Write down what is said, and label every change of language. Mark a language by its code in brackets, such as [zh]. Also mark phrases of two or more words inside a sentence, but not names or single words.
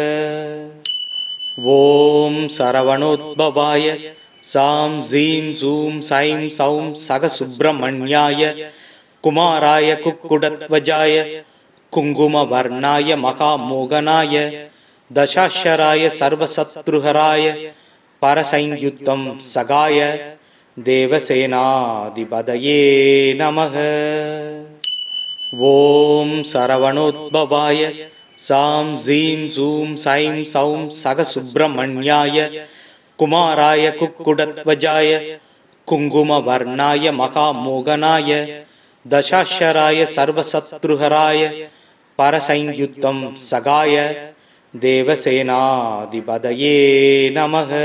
[sa] ओम सरवणोद्भवाय सां ज़ीं ज़ूं सैं सौं सगसुब्रह्मण्याय कुमाराय कुक्कुटध्वजाय कुङ्कुमवर्णाय महामोगनाय दशाक्षराय सर्वशत्रुहराय परसंयुक्तं सगाय देवसेनाधिपतये नमः. ओं शरवणोद्भवाय सां जीं जूं सैं सौं सगसुब्रह्मण्याय कुमाराय कुक्कुटध्वजाय कुङ्कुमवर्णाय महामोहनाय दशाक्षराय सर्वशत्रुहराय परसंयुक्तं सहाय देवसेनाधिपतये नमः.